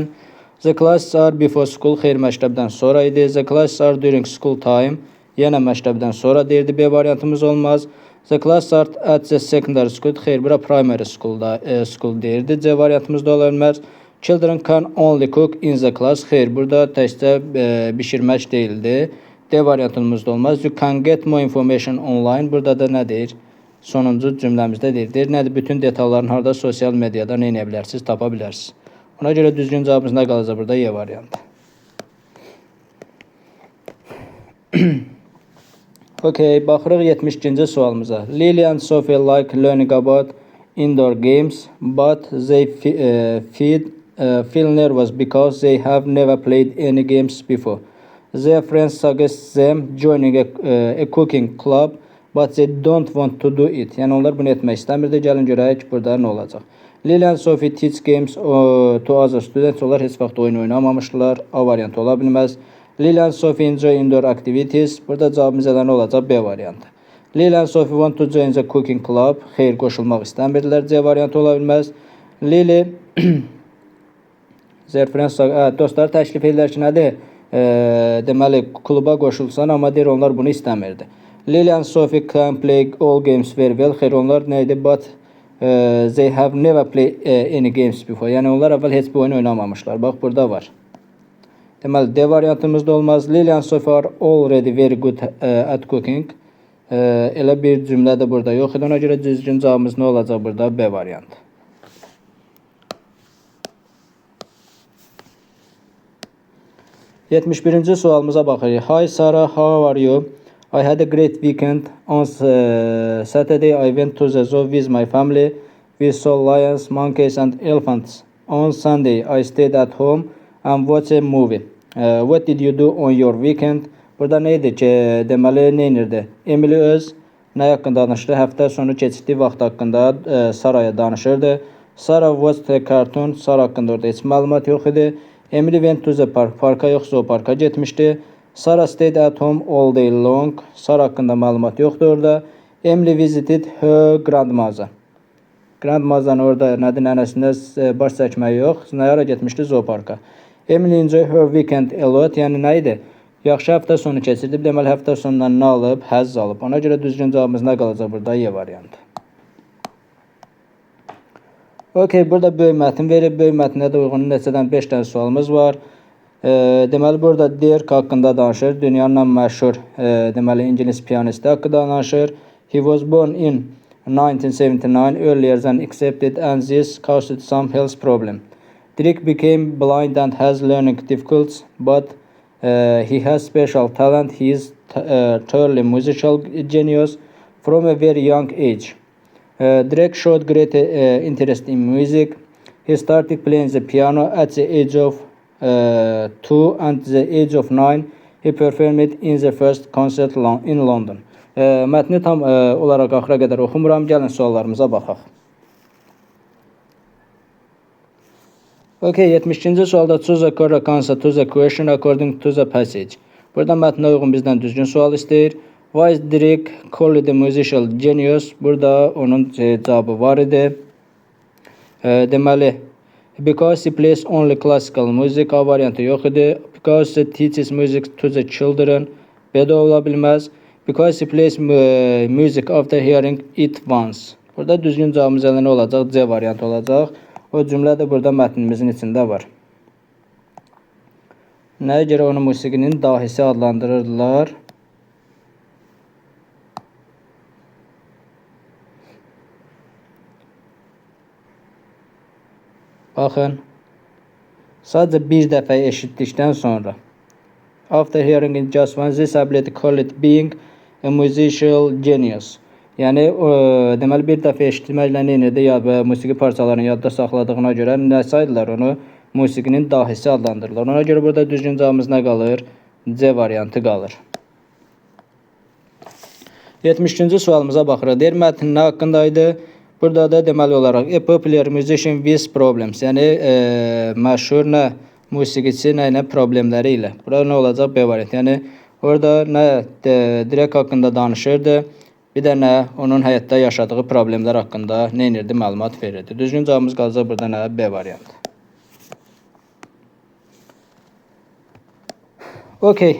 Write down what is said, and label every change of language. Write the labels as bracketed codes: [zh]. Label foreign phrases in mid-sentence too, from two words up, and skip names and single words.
[en] The classes are before school. [az] Xeyr, məktəbdən sonra idi. [en] The classes are during school time. [az] Yenə məktəbdən sonra deyirdi. B variantımız olmaz. [en] The classes are at the secondary school. [az] Xeyr, bura [en] primary school [az] deyirdi. C variantımız da ola bilməz. [en] Children can only cook in the class. [az] Xeyr, burada təkcə bişirmək deyildi. D variantımızda olmaz. [en] You can get more information online. [az] Burada da nə deyir? Sonuncu cümləmizdə deyir. Nədir? Bütün detalların harada? Sosial mediada nə edə bilərsiniz? Tapa bilərsiniz. Ona görə düzgün cavabımız nə qalacaq burada? Y variantı. Okey, baxırıq 72-ci sualımıza. [en] Lily and Sophie like learning about indoor games, but they feel nervous because they have never played any games before. Their friends suggest them joining a cooking club, but they don't want to do it. [az] Yəni, onlar bunu etmək istəmirdi. Gəlin görək burada nə olacaq. [en] Lily and Sophie teach games to other students. [az] Onlar heç vaxt oyun oynamamışlar. A variantı ola bilməz. [en] Lily and Sophie enjoy indoor activities. [az] Burada cavabımız nə olacaq? B variantı. [en] Lily and Sophie want to join the cooking club. [az] Xeyr, qoşulmaq istəmirdilər. C variantı ola bilməz. Lily [en] their friends [az] dostları təklif edirlər ki, nədir? Deməli, kluba qoşulsan, amma deyir, onlar bunu istəmirdi. [en] Lily and Sophie can play all games very well. [az] Xeyr, onlar nə idi? [en] But they have never played any games before. [az] Yəni, onlar əvvəl heç bir oyun oynamamışlar. Bax, burada var. Deməli, D variantımız da olmaz. [en] Lily and Sophie are already very good at cooking. [az] Elə bir cümlə də burada yox idi. Ona görə düzgün cavabımız nə olacaq burada? B variantı. 71-ci sualımıza baxırıq. [en] Hi Sarah, how are you? I had a great weekend. On Saturday, I went to the zoo with my family. We saw lions, monkeys and elephants. On Sunday, I stayed at home and watched a movie. What did you do on your weekend? [az] Burada nə idi ki, deməli, nə inirdi? Emily öz nə haqqında danışdı? Həftə sonu keçirdiyi vaxt haqqında Sarah'ya danışırdı. [en] Sarah watched a cartoon. [az] Sarah haqqında orada heç məlumat yox idi. [en] Emily went to the park. [az] Parka yox, zooparka getmişdi. [en] Sarah stayed at home all day long. [az] Sarah haqqında məlumat yoxdur orada. [en] Emily visited her grandmother. [az] Grandmother'ın orada nədir, nənəsində baş çəkməyi yox. Nəyara getmişdi? Zooparka. [en] Emily enjoy her weekend a lot. [az] Yəni nə idi? Yaxşı həftə sonu keçirdi. Deməli həftə sonundan nə alıb? Həzz alıb. Ona görə düzgün cavabımız nə qalacaq burada? Y variantı. Okey, burada böyük mətn verib. Böyük mətnə də uyğun neçədən 5 dənə sualımız var. Deməli burada Dirk haqqında danışır. Dünyanın ən məşhur deməli ingilis pianisti haqqında danışır. [en] He was born in 1979, earlier than expected, and this caused some health problem. Dirk became blind and has learning difficulties, but he has special talent. He is thoroughly musical genius from a very young age. Drake showed great interest in music. He started playing the piano at the age of 2 and the age of 9. He performed in the first concert in London. [az] Mətni tam olaraq axıra qədər oxumuram. Gəlin suallarımıza baxaq. [en] Okay, 72-ci sualda choose a correct answer to the question according to the passage. [az] Burada mətnə uyğun bizdən düzgün sual istəyir. [en] Why is Drake called the musical genius? [az] Burada onun cavabı var idi. Deməli, [en] because he plays only classical music. [az] A variantı yox idi. [en] Because he teaches music to the children. [az] B də ola bilməz. [en] Because he plays music after hearing it once. [az] Burada düzgün cavabımız nə olacaq? C variantı olacaq. O cümlə də burada mətnimizin içində var. Nəyə görə onu musiqinin dahisi adlandırırdılar? Baxın. Sadəcə bir dəfə eşitdikdən sonra. [en] After hearing it just once, this ability call it being a musical genius. [az] Yəni, deməli bir dəfə eşitməklə neyinirdi? Ya musiqi parçalarını yadda saxladığına görə nə saydılar onu? Musiqinin dahisi adlandırırlar. Ona görə burada düzgün cavabımız nə qalır? C variantı qalır. 73-cü sualımıza baxırıq. Deyir, mətn nə haqqındaydı? Burada da deməli olaraq [en] a popular musician with problems. [az] Yəni, məşhur nə? Musiqiçi nə problemləri ilə. Burada nə olacaq? B variantı. Yəni, orada nə Drake haqqında danışırdı? Bir də nə? Onun həyatda yaşadığı problemlər haqqında neyinirdi? Məlumat verirdi. Düzgün cavabımız qalacaq burada nə? B variantı. Okey.